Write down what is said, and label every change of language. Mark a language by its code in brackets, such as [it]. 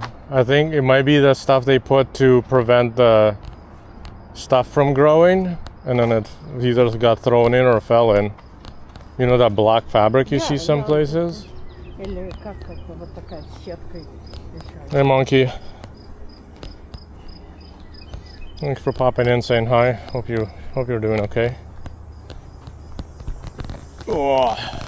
[en] I think it might be the stuff they put to prevent the stuff from growing, and then it either got thrown in or fell in. You know that black fabric you see some places? [ru] Или как это вот такая сеткой [en] Hey, monkey. Thanks for popping in, saying hi. Hope you're doing okay. Oh.